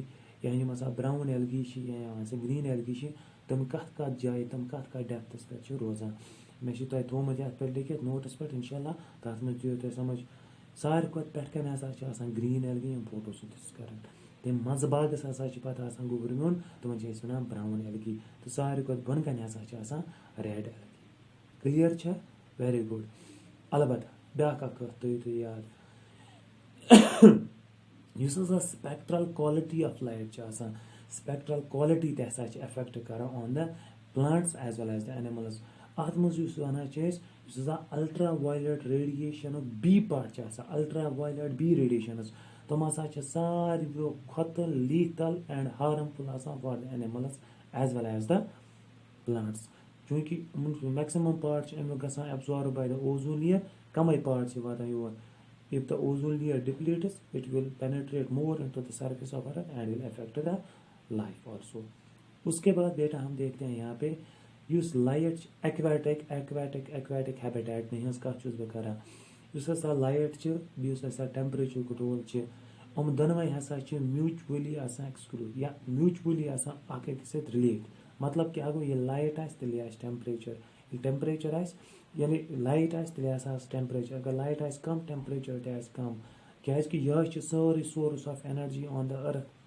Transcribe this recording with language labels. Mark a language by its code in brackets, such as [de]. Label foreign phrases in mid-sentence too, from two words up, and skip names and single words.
[ks] یا یِم ہسا brown algae چھِ یا یِوان سا green algae چھِ تِم کَتھ کَتھ جایہِ تِم کَتھ کَتھ ڈٮ۪پتھَس پٮ۪ٹھ چھِ روزان مےٚ چھِ تۄہہِ تھوٚومُت یَتھ پٮ۪ٹھ لیکھِتھ نوٹَس پٮ۪ٹھ [ar] اِنشاء اللہ [ks] تَتھ منٛز دِیِو تُہۍ سَمجھ ساروی کھۄتہٕ پٮ۪ٹھ کَنۍ ہسا چھِ آسان green algae یِم فوٹوسِنتھسِس کران تَمہِ منٛزٕ باگَس ہسا چھِ پَتہٕ آسان گوٚبرِمیُن تِمن چھِ أسۍ وَنان brown algae تہٕ ساروی کھۄتہٕ بۄنہٕ کَنۍ ہسا چھِ آسان red algae کٕلیر چھا very good البتہ بیٛاکھ اکھ کَتھ تھٲیِو تُہۍ یاد یُس ہسا [en] spectral quality of light [ks] چھِ آسان [en] spectral quality [ks] تہِ ہسا چھِ اٮ۪فیکٹ کران [en] on the plants as well as the animals [ks] اَتھ منٛز یُس وَنان چھِ أسۍ یُس ہسا [en] ultra violet [ks] ریڈیشنُک [en] B part [ks] چھِ آسان [en] ultra violet B radiations [ks] تِم ہسا چھِ ساروِیو کھۄتہٕ [en] lethal and harmful [ks] آسان [en] for the animals as well as the plants [ks] چوٗنٛکہِ یِمن [en] maximum part [ks] چھِ امیُک گژھان [en] absorbed by the ozone layer [ks] کَمٕے پارٹ چھِ واتان یور [en] if the ozone layer depletes it will penetrate more into the surface of earth and will affect the life also [hi] उसके बाद बेटा हम देखते हैं यहाँ पे [ks] یُس لایٹ چھِ [en] aquatic habitat [ks] ہٕنٛز کَتھ چھُس بہٕ کران یُس ہسا لایٹ چھِ بیٚیہِ یُس ہسا ٹیمپریچرُک رول چھِ یِم دۄنوَے ہسا چھِ میوٗچؤلی آسان ایکسکلوٗڈ یا میوٗچؤلی آسان اکھ أکِس سۭتۍ رِلیٹ مطلب کہِ اگر ییٚلہِ لایٹ آسہِ تیٚلہِ آسہِ ٹیمپریچر ییٚلہِ ٹیمپریچر آسہِ یعنی لایٹ آسہِ تیٚلہِ ہسا آسہِ ٹیمپریچر اگر لایٹ آسہِ کم ٹیمپریچر تہِ آسہِ کم کیازِ کہِ یہِ چھِ سٲرٕے [en] source of energy on the earth